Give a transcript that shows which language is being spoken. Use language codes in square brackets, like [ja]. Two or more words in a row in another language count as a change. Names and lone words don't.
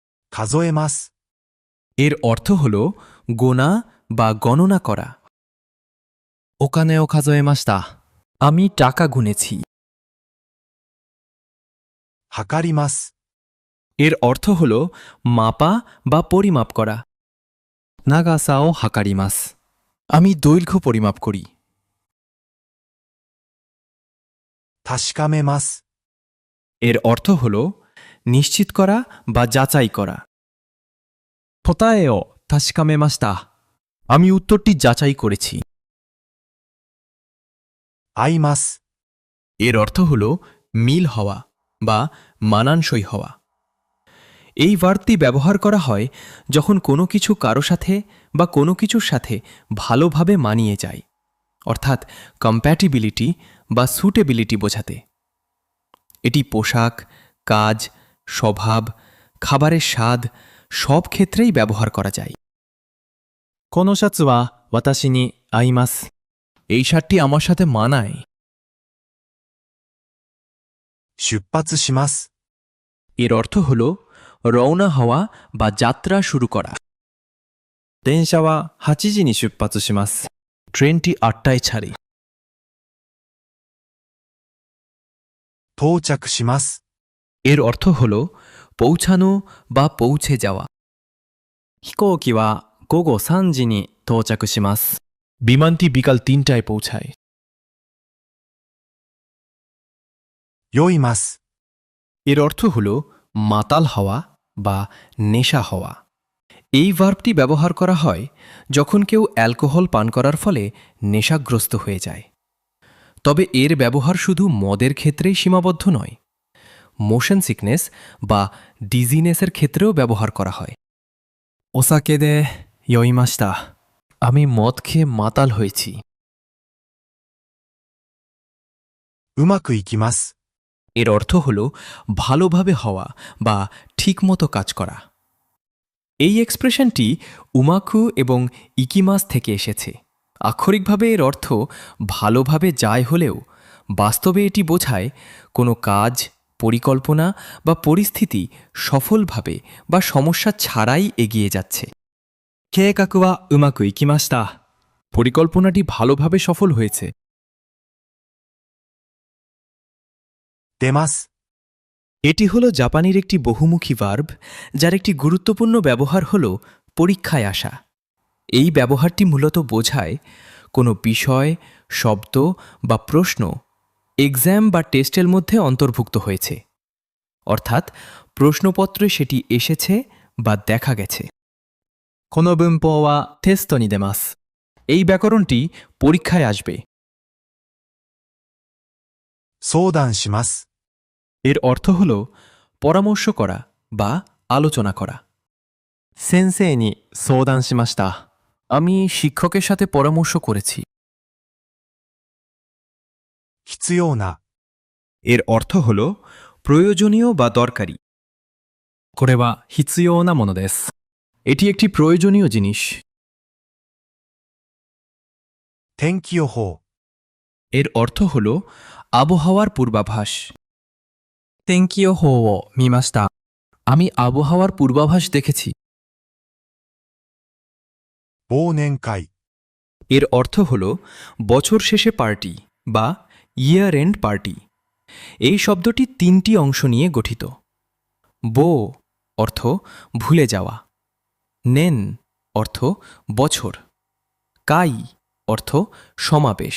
[ja] 数えます。 [bn] এর অর্থ হল গোনা বা গণনা করা। [ja] お金を数えました。 [bn] আমি টাকা গুনেছি। [ja] 測ります。 [bn] এর অর্থ হল মাপা বা পরিমাপ করা। [ja] 長さを測ります。 [bn] আমি দৈর্ঘ্য পরিমাপ করি। [ja] 確かめます。 [bn] এর অর্থ হল নিশ্চিত করা বা যাচাই করা। [ja] 答えを確かめました。 [bn] আমি উত্তরটি যাচাই করেছি। [ja] 合います。 [bn] এর অর্থ হল মিল হওয়া বা মানানসই হওয়া। এই ভার্বটি ব্যবহার করা হয় যখন কোনো কিছু কারো সাথে বা কোনো কিছুর সাথে ভালোভাবে মানিয়ে যায়, অর্থাৎ কম্প্যাটিবিলিটি বা সুটেবিলিটি বোঝাতে। এটি পোশাক, কাজ, স্বভাব, খাবারের স্বাদ সব ক্ষেত্রেই ব্যবহার করা যায়। [ja] このシャツは私に合います。 [bn] এই শার্টটি আমার সাথে মানায়। [ja] 出発します。 [bn] এর অর্থ হল রওনা হওয়া বা যাত্রা শুরু করা। [ja] 電車は8時に出発します。 [bn] ট্রেনটি 8টায় ছাড়ে। [ja] 到着します。 [bn] এর অর্থ হল পৌঁছানো বা পৌঁছে যাওয়া। [ja] 飛行機は午後3時に到着します。 [bn] বিমানটি বিকাল 3টায় পৌঁছায়। 酔います。 এর অর্থ হল মাতাল হওয়া বা নেশা হওয়া। এই ভার্বটি ব্যবহার করা হয় যখন কেউ অ্যালকোহল পান করার ফলে নেশাগ্রস্ত হয়ে যায়। তবে এর ব্যবহার শুধু মদের ক্ষেত্রেই সীমাবদ্ধ নয়, [en] motion sickness [bn] বা ডিজিনেসের ক্ষেত্রেও ব্যবহার করা হয়। [ja] お酒で酔いました。 [bn] আমি মদ খেয়ে মাতাল হয়েছি। [ja] うまくいきます。 [bn] এর অর্থ হল ভালোভাবে হওয়া বা ঠিকমতো কাজ করা। এই এক্সপ্রেশনটি উমাকু এবং ইকিমাস থেকে এসেছে। আক্ষরিকভাবে এর অর্থ ভালোভাবে যায় হলেও বাস্তবে এটি বোঝায় কোনো কাজ, পরিকল্পনা বা পরিস্থিতি সফলভাবে বা সমস্যা ছাড়াই এগিয়ে যাচ্ছে। [ja] 計画はうまくいきました。 [bn] পরিকল্পনাটি ভালোভাবে সফল হয়েছে। [ja] 出ます。 [bn] এটি হলো জাপানির একটি বহুমুখী ভার্ব, যার একটি গুরুত্বপূর্ণ ব্যবহার হল পরীক্ষায় আসা। এই ব্যবহারটি মূলত বোঝায় কোনো বিষয়, শব্দ বা প্রশ্ন এক্সাম বা টেস্টের মধ্যে অন্তর্ভুক্ত হয়েছে, অর্থাৎ প্রশ্নপত্রে সেটি এসেছে বা দেখা গেছে। [ja] この文法はテストに出ます。 [bn] এই ব্যাকরণটি পরীক্ষায় আসবে। [ja] 相談します。 [bn] এর অর্থ হল পরামর্শ করা বা আলোচনা করা। [ja] 先生に相談しました。 [bn] আমি শিক্ষকের সাথে পরামর্শ করেছি। [ja] 必要な。 [bn] এর অর্থ হল প্রয়োজনীয় বা দরকারি। [ja] これは必要なものです。 [bn] এটি একটি প্রয়োজনীয় জিনিস। [ja] 天気予報。 [bn] এর অর্থ হল আবহাওয়ার পূর্বাভাস। [ja] 天気予報を見ました。 [bn] আমি আবহাওয়ার পূর্বাভাস দেখেছি। [ja] 忘年会。 [bn] এর অর্থ হল বছর শেষে পার্টি বা [en] year end party. [bn] এই শব্দটি 3টি অংশ নিয়ে গঠিত। বো অর্থ ভুলে যাওয়া, নেন অর্থ বছর, কাই অর্থ সমাবেশ।